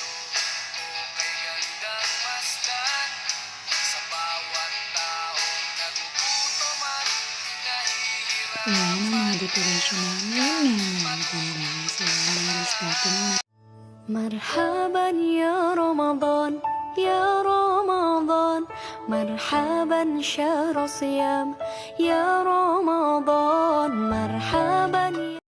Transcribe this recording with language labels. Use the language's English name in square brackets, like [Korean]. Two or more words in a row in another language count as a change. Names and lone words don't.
[Filipino] Okay gandang masdan sa bawat taong nagugutom at nahihirap. Ayan ang mga decoration namin. Maganda. So, dahil starting na. [Arabic] مرحبا يا رمضان يا رمضان مرحبا شهر صيام يا رمضان مرحبا